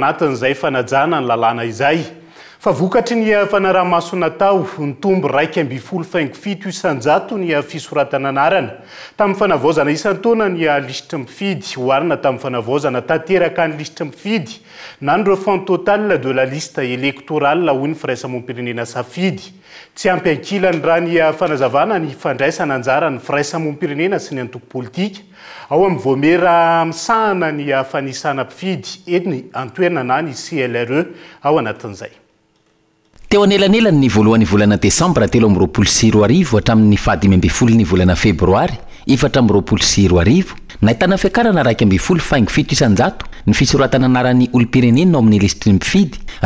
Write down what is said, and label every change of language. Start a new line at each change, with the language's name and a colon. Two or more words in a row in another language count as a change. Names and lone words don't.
Malagasy: anatin'izay fanajana ny lalàna izay fa vokatry ny fanaraha-maso natao ny tombo 1.7 isanjato ny fisoratana anarana tamin'ny fanavaozana isan-taona ny lisitra mifidy hoarina tamin'ny fanavaozana tanteraka ny lisitra mifidy na ny
French: refond total de la liste électorale
Malagasy: hoy ny firaisamoam-pirenena safidy tsy ampy ankilany raha ny fanazavana ny fandraisana anjara ny firaisamoam-pirenena sy ny antoko politika ao amin'ny voamera misahana ny fanisana mpifidy eny antoerana na ny CLRE ao anatin'izay teo anelanelany ny voalohan'ny volana Desambra 2024 hatramin'ny 15 ny volana Febroary 2024 nahitana fiakarana 2.7 isanjato ny fisoratana anaran'ny olom-pirenena ao amin'ny listry mpifidy raha